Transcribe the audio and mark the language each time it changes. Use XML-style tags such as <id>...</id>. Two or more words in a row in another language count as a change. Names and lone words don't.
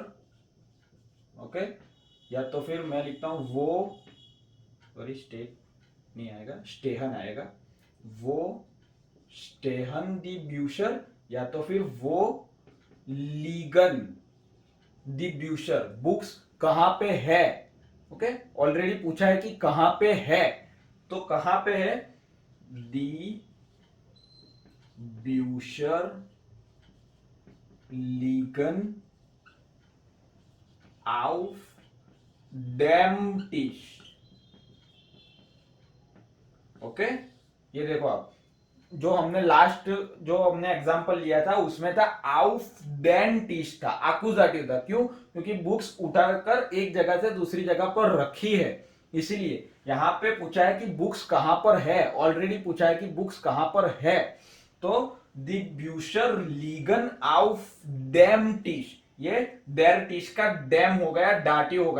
<hi>ओके, या तो फिर मैं लिखता हूं वो, सॉरी स्टेट नहीं आएगा, स्टेहन आएगा,</hi> <de>wo stehen die Bücher,</de> <hi>या तो फिर</hi> <de>wo liegen die Bücher,</de> <hi>बुक्स कहां पे है। ओके, ऑलरेडी पूछा है कि कहां पे है, तो कहां पे है,</hi> <de>die Bücher liegen auf dem Tisch।</de> <hi>ओके, ये देखो आप, जो हमने लास्ट जो हमने एग्जांपल लिया था उसमें था</hi> <de>auf den Tisch</de> <hi>था, आकुजाटिव था। क्यों? क्योंकि बुक्स उठाकर एक जगह से दूसरी जगह पर रखी है, इसीलिए यहां पे पूछा है कि बुक्स कहां पर है, ऑलरेडी पूछा है कि बुक्स कहां पर है, तो</hi> <de>die Bücher liegen auf dem Tisch,</de> <hi>ये</hi> <de>der Tisch</de> <hi>का डैम हो गया, डाटिव हो गया।</hi>